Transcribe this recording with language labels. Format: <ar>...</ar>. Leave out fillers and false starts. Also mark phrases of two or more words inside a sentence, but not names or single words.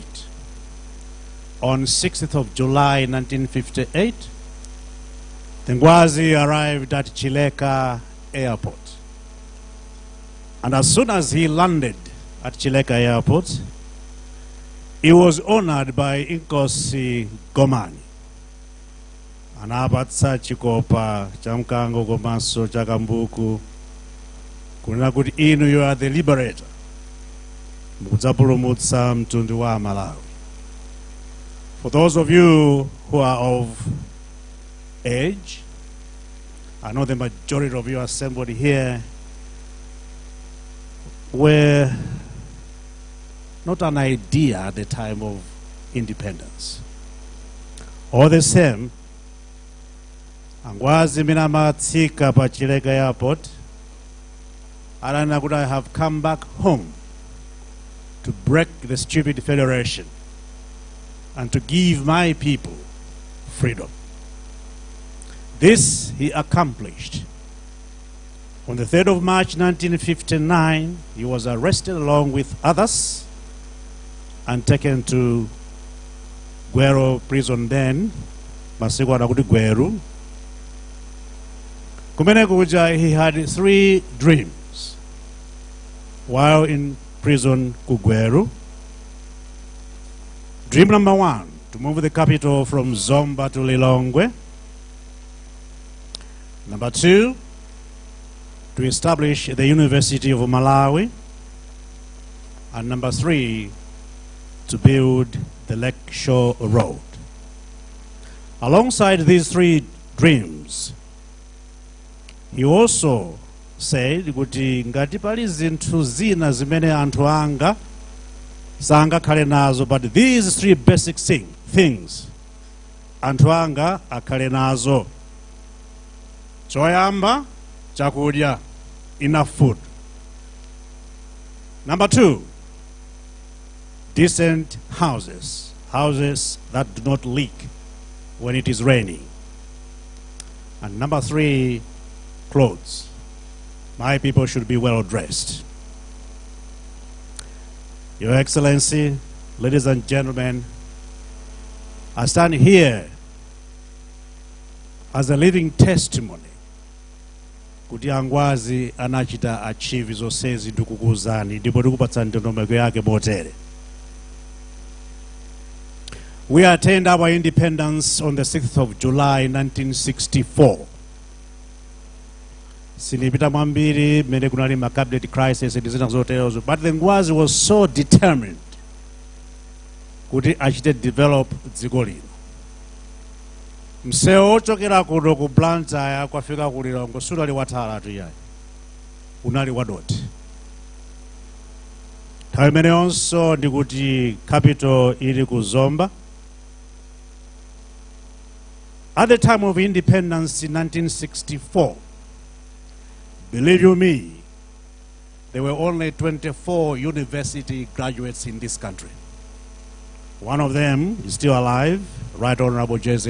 <en>On 6th of July 1958, Ngwazi arrived at Chileka Airport. And as soon as he landed at Chileka Airport, he was honored by Inkosi Gomani.</en> <ny>Anabatsa chikopa chamkango komanso chakambuku kunena kuti inu</ny> <en>you are the liberator</en> <ny>mukudzapulumutsa mtundu wa Malawi.</ny> <en>For those of you who are of age, I know the majority of you assembled here were not an idea at the time of independence. All the same,</en> <ny>Ngwazi mina matsika pa Chileka Airport, alana kuti</ny> <en>I have come back home to break the stupid federation and to give my people freedom. This he accomplished. On the 3rd of March 1959, he was arrested along with others and taken to Gweru prison then,</en> <ny>masiku anakuti Gweru. Kumene kuja</ny> <en>he had 3 dreams while in prison Kugweru. Dream number 1, to move the capital from Zomba to Lilongwe. Number 2, to establish the University of Malawi. And number 3, to build the Lakeshore Road. Alongside these 3 dreams, he also said</en> <ny>kuti ngati pali zinthu zina zimene anthu anga sangakhale nazo,</ny> <en>but these 3 basic things</en> <ny>anthu anga akhale nazo. Choyamba, chakudya,</ny> <en>enough food. Number 2, decent houses, houses that do not leak when it is raining. And number 3, clothes. My people should be well dressed. Your Excellency, ladies and gentlemen, I stand here as a living testimony</en> <ny>kuti Ngwazi anachita achieve zonsezi ndikukuzani ndipo ndikupatsa ndondomeko yake motere.</ny> <en>We attained our independence on the 6th of July 1964.</en> <ny>Sinipita mwambiri mene kunali ma</ny> <en>cabinet crisis</en> <ny>and zina zoterozo,</ny> <en>but the Ngwazi was so determined kuti achite develop dziko lino.</en> <ny>Msewu ochokera kuno ku Blantyre kwafika ku Lilongwe sunali wathalatu yayi, unali wadoti. nthawi imeneyonso ndikuti capital ili ku Zomba.</ny> <en>At the time of independence in 1964, believe you me, there were only 24 university graduates in this country. One of them is still alive, Right Honorable J.Z.</en>